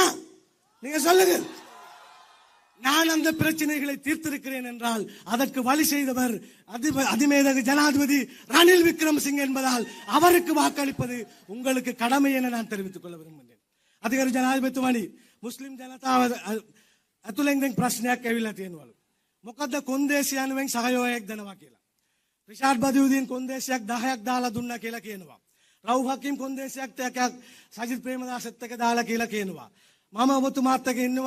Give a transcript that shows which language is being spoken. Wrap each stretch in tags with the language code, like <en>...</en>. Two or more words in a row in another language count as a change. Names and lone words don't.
<ta>நீங்க சொல்லுங்க. நான் அந்த பிரச்சனைகளை தீர்த்திருக்கிறேன் என்றால் அதற்கு வழி செய்தவர் அதிமேதகு ஜனாதிபதி ரணில் விக்ரமசிங்க என்பதால் அவருக்கு வாக்களிப்பது உங்களுக்கு கடமை என நான் தெரிவித்துக் கொள்ள விரும்புகிறேன்.</ta> <si>அதிகாரி ஜனாதிபதிතුමනි මුස්ලිම් ජනතාව අතුලෙන් දැන් ප්‍රශ්නයක් ඇවිල්ලා තියෙනවා. මොකද්ද කොන්දේසියනුවෙන් සහයෝගයක් දෙනවා කියලා. රිෂාඩ් බදියුදීන් කොන්දේසියක් 10ක් දාලා දුන්නා කියලා කියනවා. රවුෆ් හකීම් කොන්දේසියක් 10ක් සජිත් ප්‍රේමදාසත් එක්ක දාලා කියලා කියනවා. මම ඔබතුමාත් එක්ක ඉන්නවා.</si>